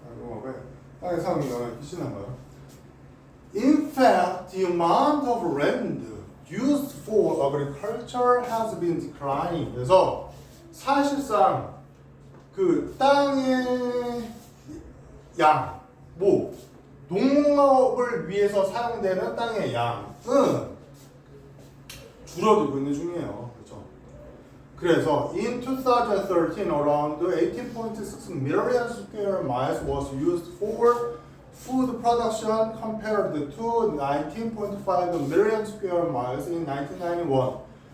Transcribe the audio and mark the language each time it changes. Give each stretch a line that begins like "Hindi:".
Korean: 농업의 땅의 사용에 영향을 끼치나요?
English: In fact, the amount of land used for agriculture has been declining.
Korean: 그래서 사실상 그 땅의 양, 농업을 위해서 사용되는 땅의 양은 줄어들고 있는 중이에요. 그렇죠?
English: 그래서 in 2013, around 18.6 million square miles was used for food production compared to 19.5 million square miles in 1991.